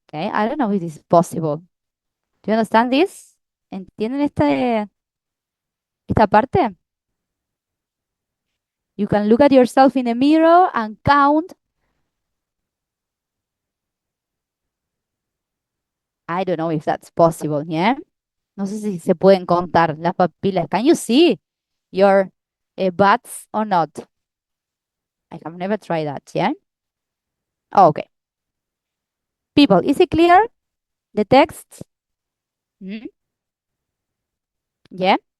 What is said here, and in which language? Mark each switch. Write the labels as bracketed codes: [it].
[en] Okay, I don't know if this is possible. Do you understand this? [es] ¿Entienden esta parte? [en] You can look at yourself in the mirror and count. I don't know if that's possible, yeah? [es] No sé si se pueden contar las papilas. [en] Can you see your butts or not? I have never tried that, yeah? Oh, okay. People, is it clear? The text? Mhm. Yeah?